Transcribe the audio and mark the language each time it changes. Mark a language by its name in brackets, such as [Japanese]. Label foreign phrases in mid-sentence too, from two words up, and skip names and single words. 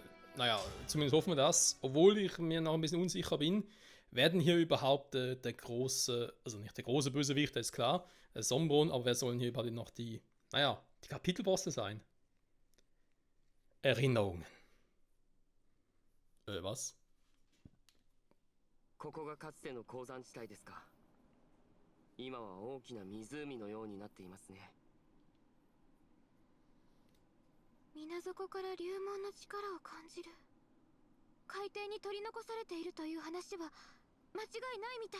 [German] Naja, zumindest hoffen wir das. Obwohl ich mir noch ein bisschen unsicher bin, werden hier überhaupt der große, also nicht der große Bösewicht, das ist klar, Sombron, aber wer sollen hier überhaupt noch die Kapitelbosse sein? Erinnerungen. Was? [Japanese] ここがかつての鉱山地帯ですか。今は大きな湖のようになっていますね。水底から流門の力を感じる。海底に取り残されているという話は間違いないみたい。